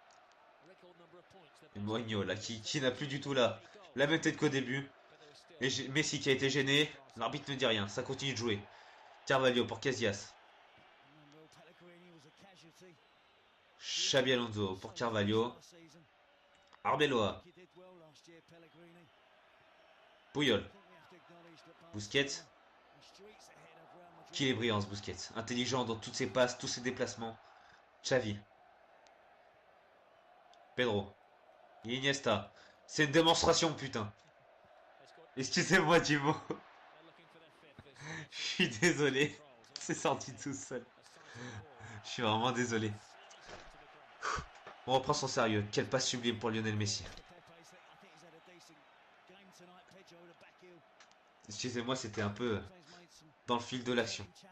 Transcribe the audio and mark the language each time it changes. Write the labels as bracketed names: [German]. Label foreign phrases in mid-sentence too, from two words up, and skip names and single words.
[French] Et Mourinho là qui n'a plus du tout la même tête qu'au début. Et Messi qui a été gêné. L'arbitre ne dit rien. Ça continue de jouer. Carvalho pour Casillas. Xabi Alonso pour Carvalho. Arbeloa. Puyol. Busquets. Qu'il est brillant ce Busquets. Intelligent dans toutes ses passes, tous ses déplacements. Xavi. Pedro. Iniesta. C'est une démonstration, putain. Excusez-moi du mot. Je suis désolé. C'est sorti tout seul. Je suis vraiment désolé. On reprend son sérieux. Quel passe sublime pour Lionel Messi. Excusez-moi, c'était un peu dans le fil de l'action.